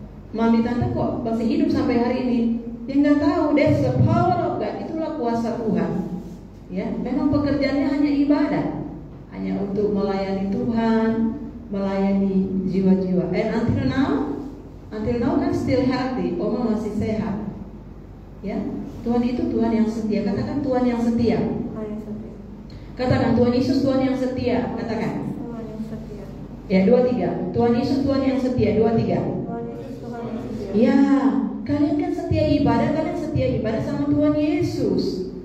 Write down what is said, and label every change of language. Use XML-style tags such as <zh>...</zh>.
<id>Mami tante kok masih hidup sampai hari ini? Dia nggak tahu.</id> <en>That's the power of God.</en> <id>Itulah kuasa Tuhan. Ya, memang pekerjaannya hanya ibadah, hanya untuk melayani Tuhan, melayani jiwa-jiwa.</id> <en>And until now kan still healthy.</en> <id>Oma masih sehat. Ya, Tuhan itu Tuhan yang setia. Katakan Tuhan yang setia. Katakan Tuhan Yesus Tuhan yang setia. Katakan. Tuhan yang setia. Ya, 2-3. Tuhan Yesus Tuhan yang setia. 2-3. Tuhan Yesus Tuhan yang setia. Ya, kalian kan setia ibadah. Kalian setia ibadah sama Tuhan Yesus.</id>